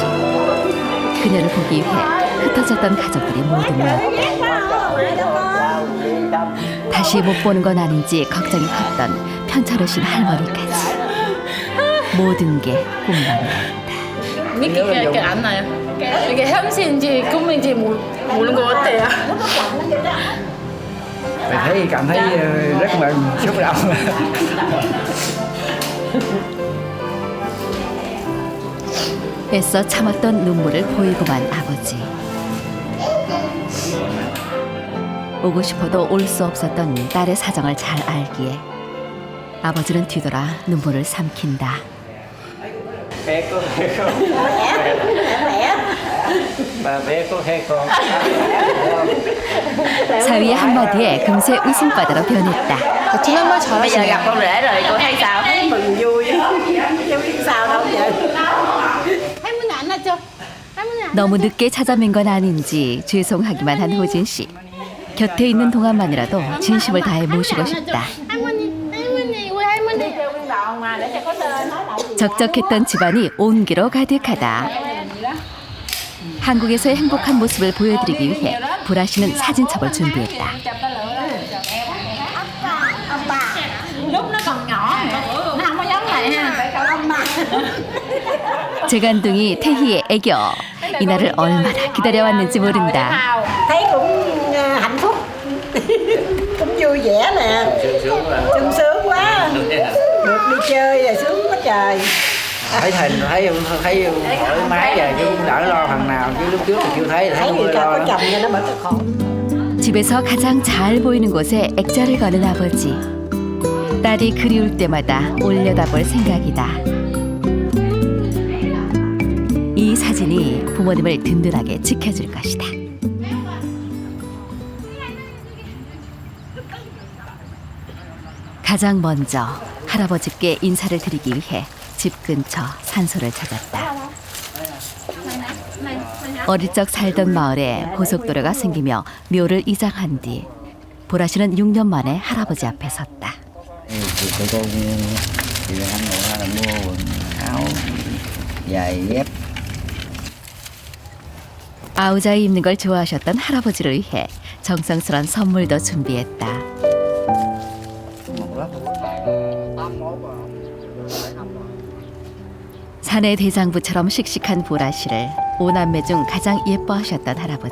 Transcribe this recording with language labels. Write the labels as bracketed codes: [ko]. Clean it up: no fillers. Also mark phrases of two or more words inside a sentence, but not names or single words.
[ko] 그녀를 보기 위해 흩어졌던 가족들이 모두 모였다. 다시 못 보는 건 아닌지 걱정이 컸던 편찮으신 할머니까지. 모든 게 꿈만 같다. 믿기가 안 나요. 이게 현실인지 꿈인지 모르는 것 같아요. [vi] thấy cảm thấy rất là xúc động. [ko] 애써 참았던 눈물을 보이고만 아버지. 오고 싶어도 올 수 없었던 딸의 사정을 잘 알기에 아버지는 뒤돌아 눈물을 삼킨다. [vi] Bé có khỏe không? Bà bé có khỏe không? [ko] 사위의 한마디에 금세 웃음바다로 변했다. 베트남 말 잘하시네요. [vi] con rể rồi cô thấy sao? Thấy mừng vui chứ biết sao đâu vậy. [ko] 할머니 안 났죠? 할머니 안 너무 늦게 찾아뵌 건 아닌지 죄송하기만 한 호진 씨. 곁에 있는 동안만이라도 진심을 다해 모시고 싶다. 할머니 우리 할머니. 적적했던 집안이 온기로 가득하다. 한국에서의 행복한 모습을 보여드리기 위해 보라 씨는 사진첩을 준비했다. 재간둥이 태희의 애교. 이날을 얼마나 기다려왔는지 모른다. [vi] Thấy cũng hạnh phúc. Cũng vui vẻ nè. Sung sướng quá. Được đi chơi là sướng quá trời. Thấy hình thấy thoải mái rồi chứ cũng đỡ lo phần nào chứ lúc trước thì chưa thấy người ta có chồng cho nó bớt khổ. [ko] 집에서 가장 잘 보이는 곳에 액자를 거는 아버지. 딸이 그리울 때마다 올려다볼 생각이다. 이 사진이 부모님을 든든하게 지켜줄 것이다. 가장 먼저 할아버지께 인사를 드리기 위해 집 근처 산소를 찾았다. 어릴 적 살던 마을에 고속도로가 생기며 묘를 이장한 뒤 보라 씨는 6년 만에 할아버지 앞에 섰다. [vi] Tụi con thì anh là mua quần áo giày dép. [ko] 아우자이 입는 걸 좋아하셨던 할아버지를 위해 정성스런 선물도 준비했다. 사내 대장부처럼 씩씩한 보라 씨를 5남매 중 가장 예뻐하셨던 할아버지.